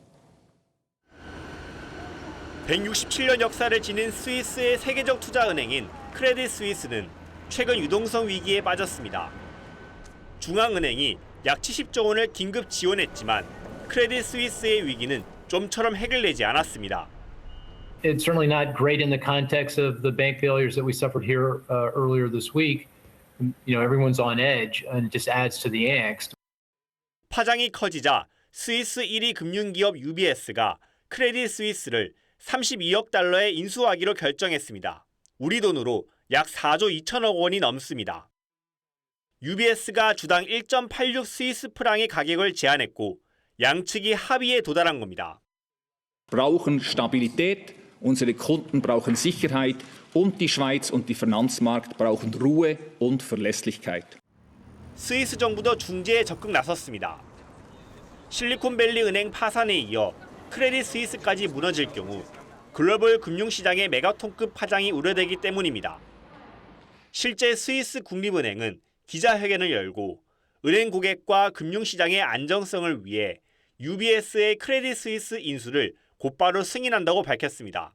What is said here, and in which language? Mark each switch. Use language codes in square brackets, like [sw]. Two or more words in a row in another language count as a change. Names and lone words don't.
[ko] 167년 역사를 지닌 스위스의 세계적 투자은행인 크레딧 스위스는 최근 유동성 위기에 빠졌습니다. 중앙은행이 약 70조 원을 긴급 지원했지만 크레딧 스위스의 위기는 좀처럼 해결되지 않았습니다. [en] It's certainly not great in the context of the bank failures that we suffered here earlier this week. You know, everyone's on edge and it just adds to the angst. [ko] 파장이 커지자 스위스 1위 금융기업 UBS가 크레딧 스위스를 32억 달러에 인수하기로 결정했습니다. 우리 돈으로 약 4조 2천억 원이 넘습니다. UBS가 주당 1.86 스위스 프랑의 가격을 제안했고 양측이 합의에 도달한 겁니다. [de] brauchen Stabilität, unsere Kunden brauchen Sicherheit und die Schweiz und die Finanzmarkt brauchen Ruhe und Verlässlichkeit. [ko] 스위스 정부도 중재에 적극 나섰습니다. 실리콘밸리 은행 파산에 이어 크레딧 스위스까지 무너질 경우 글로벌 금융시장의 메가톤급 파장이 우려되기 때문입니다. 실제 스위스 국립은행은 기자회견을 열고 은행 고객과 금융시장의 안정성을 위해 UBS의 크레딧 스위스 인수를 곧바로 승인한다고 밝혔습니다.